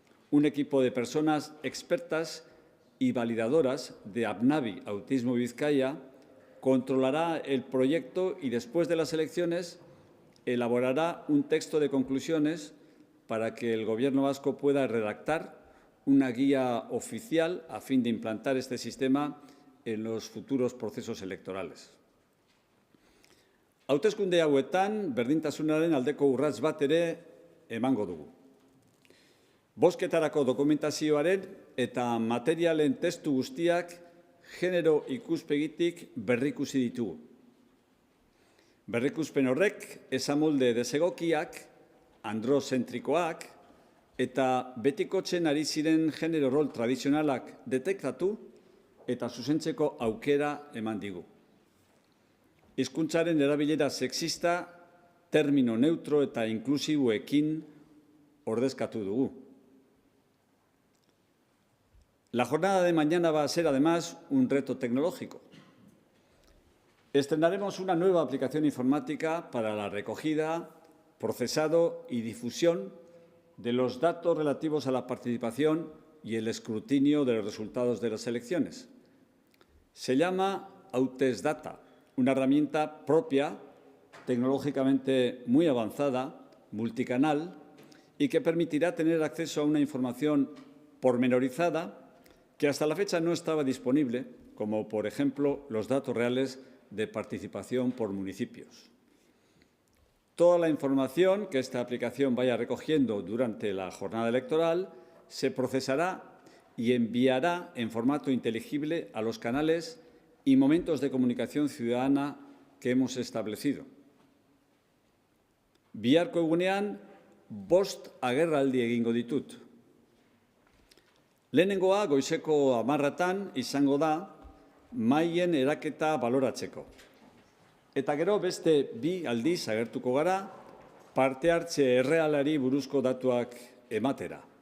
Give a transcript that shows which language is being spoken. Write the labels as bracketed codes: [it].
[es] Un equipo de personas expertas y validadoras de ABNAVI Autismo Vizcaya controlará el proyecto y después de las elecciones elaborará un texto de conclusiones para que el Gobierno vasco pueda redactar una guía oficial a fin de implantar este sistema en los futuros procesos electorales. [eu] Hauteskunde hauetan berdintasunaren aldeko urrats bat ere emango dugu. Bozketarako dokumentazioaren eta materialen testu guztiak genero ikuspegitik berrikusi ditugu. Berrikuspen horrek esamolde desegokiak, androzentrikoak eta betikotzen ari ziren genero rol tradizionalak detektatu eta zuzentzeko aukera eman digu. Hizkuntzaren erabilera sexista, termino neutro eta inklusiboekin ordezkatu dugu. [es] La jornada de mañana va a ser, además, un reto tecnológico. Estrenaremos una nueva aplicación informática para la recogida, procesado y difusión de los datos relativos a la participación y el escrutinio de los resultados de las elecciones. Se llama Hautesdata, una herramienta propia, tecnológicamente muy avanzada, multicanal, y que permitirá tener acceso a una información pormenorizada que hasta la fecha no estaba disponible, como, por ejemplo, los datos reales de participación por municipios. Toda la información que esta aplicación vaya recogiendo durante la jornada electoral se procesará y enviará en formato inteligible a los canales y momentos de comunicación ciudadana que hemos establecido. [eu] Biharko egunean, 5 agerraldi egingo ditut. Lehenengoa goizeko 10:00 izango da mahaien eraketa baloratzeko. Eta gero beste 2 aldiz agertuko gara parte hartze errealari buruzko datuak ematera.